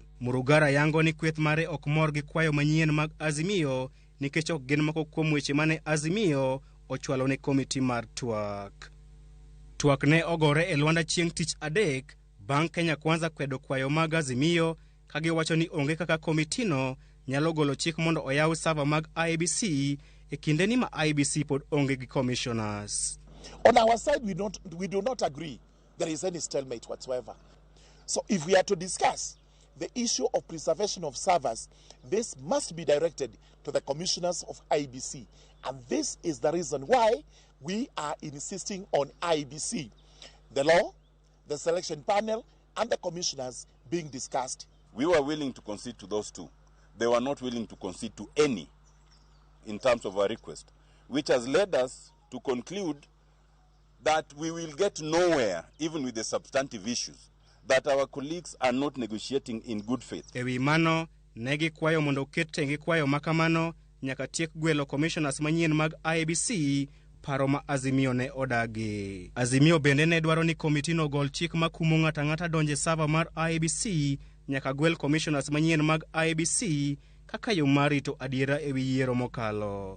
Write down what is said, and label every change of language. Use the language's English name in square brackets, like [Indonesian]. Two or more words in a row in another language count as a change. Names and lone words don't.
[Luo (Kenya and Tanzania)] Murugara yango ni kweth mare ok mor gi kwayo manyien mag Azimio nikech ok gin moko kuom weche mane Azimio ochwalo ne komiti mar twak. Twak ne ogore e Luanda chieng' tich adek bang' Kenya Kwanza kwedo kwayo mag Azimio kagiwacho ni onge kaka komitino nyalo golo chik mondo oyaw server mag IEBC e kinde ni ma IEBC pod onge gi commissioners. [English] On our side, we do not agree there is any stalemate whatsoever. So if we are to discuss the issue of preservation of servers, this must be directed to the commissioners of IEBC. And this is the reason why we are insisting on IEBC. The law, the selection panel, and the commissioners being discussed. We were willing to concede to those two. They were not willing to concede to any in terms of our request, which has led us to conclude that we will get nowhere, even with the substantive issues, that our colleagues are not negotiating in good faith. [Luo (Kenya and Tanzania)] Ewi mano, negi kwayo mondo oket tenge kwayo makamano nyaka tiek gwelo commissioners manyien mag IEBC paro ma Azimio ne odagi. Azimio bende ne dwaro ni komitino gol chik makumo ng'ata ng'ata donje server mar IEBC nyaka gwel commissioners manyien mag IEBC kaka yo mar rito adiera ewi yiero mokalo.